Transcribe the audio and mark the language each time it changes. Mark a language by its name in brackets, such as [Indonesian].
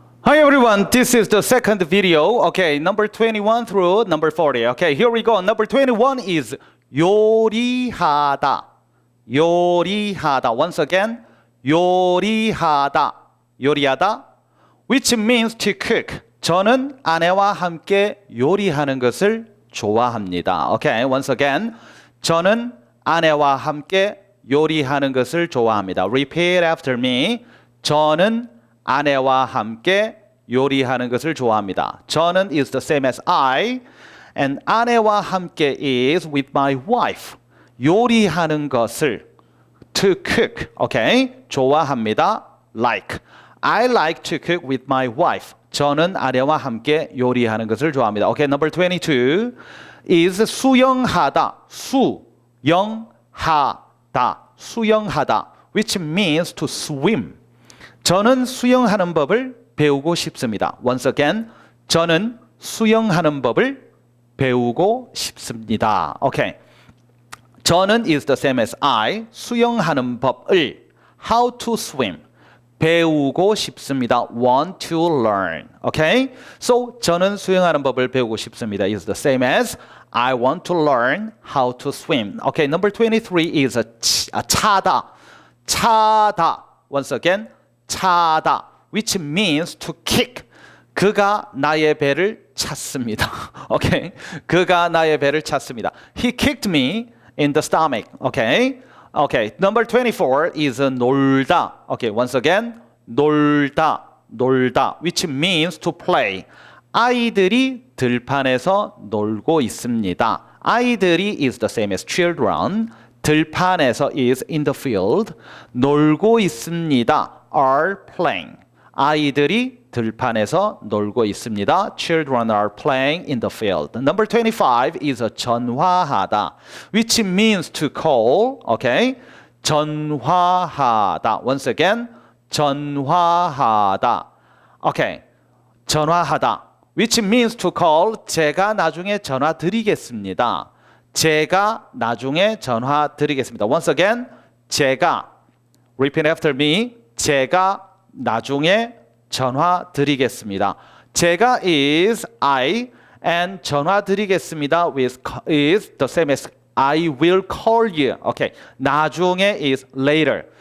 [English] Hi everyone, this is the second video. Okay, number 21 through number 40. Okay, here we go. Number 21 is 요리하다. [Korean] 요리하다. Once again, 요리하다. [English] 요리하다. Which means to cook. [Korean] 저는 아내와 함께 요리하는 것을 좋아합니다. [English] Okay, once again. [Korean] 저는 아내와 함께 요리하는 것을 좋아합니다. [English] Repeat after me. [Korean] 저는 아내와 함께 요리하는 것을 좋아합니다. [English] 저는 is the same as I, and [Korean] 아내와 함께 [English] is with my wife. [Korean] 요리하는 것을 [English] to cook, okay? [Korean] 좋아합니다. Like. [English] I like to cook with my wife. [Korean] 저는 아내와 함께 요리하는 것을 좋아합니다. [English] Okay, number 22 is 수영하다. 수영하다. 수영하다. Which means to swim. [Korean] 저는 수영하는 법을 배우고 싶습니다. [English] Once again, [Korean] 저는 수영하는 법을 배우고 싶습니다. [English] Okay. 저는 is the same as I. [Korean] 수영하는 법을 [English] how to swim. [Korean] 배우고 싶습니다. [English] Want to learn. Okay? [Korean] So 저는 수영하는 법을 배우고 싶습니다. [English] is the same as I want to learn how to swim. Okay, number 23 is 차다. [Korean] 차다. [English] Once again, 차다. Which means to kick. [Korean] 그가 나의 배를 찼습니다. [English] Okay? [Korean] 그가 나의 배를 찼습니다. [English] He kicked me in the stomach. Okay? Okay. Number 24 is 놀다. Okay, once again, 놀다. 놀다. Which means to play. [Korean] 아이들이 들판에서 놀고 있습니다. [English] 아이들이 is the same as children. 들판에서 is in the field. [Korean] 놀고 있습니다. [English] are playing. [Korean] 아이들이 들판에서 놀고 있습니다. [English] Children are playing in the field. Number 25 is 전화하다, which means to call. Okay? 전화하다. Once again, 전화하다. Okay. 전화하다. Which means to call. [Korean] 제가 나중에 전화 드리겠습니다. 제가 나중에 전화 드리겠습니다. [English] Once again, 제가. Repeat after me. [Korean] 제가 나중에 전화 드리겠습니다. [English] 제가 is I, and [Korean] 전화 드리겠습니다 [English] with is the same as I will call you. Okay. 나중에 is later.